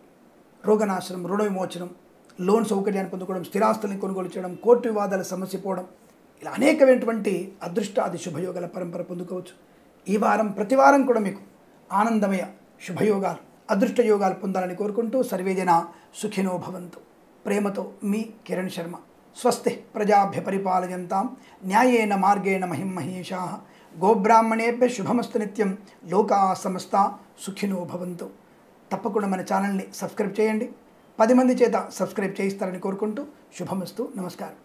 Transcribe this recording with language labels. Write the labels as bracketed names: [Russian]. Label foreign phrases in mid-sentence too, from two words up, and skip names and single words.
[Telugu] రోగనాశనం, రుణ విమోచనం, లోన్ సౌకర్యాన్ని పొందుకోవడం, స్థిరాస్తుల్ని కొనుగోలు చేయడం, కోర్టు వివాదాల సమస్య పోవడం, ఇలా అనేకమైనటువంటి అదృష్టాది శుభయోగాల పరంపర పొందుకోవచ్చు. ఈ వారం ప్రతి వారం కూడా మీకు ఆనందమయ శుభయోగాలు, అదృష్ట యోగాలు పొందాలని కోరుకుంటూ [Sanskrit] సర్వేజన సుఖినో భవంతు. [Telugu] ప్రేమతో మీ కిరణ్ శర్మ. [Sanskrit] స్వస్తి ప్రజాభ్య పరిపాలయంతాం న్యాయేన మార్గేణ మహిం మహేషాః. గోబ్రాహ్మణేభ్య శుభమస్తు నిత్యం. లోకా సమస్త సుఖినో భవంతు. [Telugu] తప్పకుండా మన ఛానల్ని సబ్స్క్రైబ్ చేయండి. 10 మంది చేత సబ్స్క్రైబ్ చేయిస్తారని కోరుకుంటూ శుభమస్తు. నమస్కారం.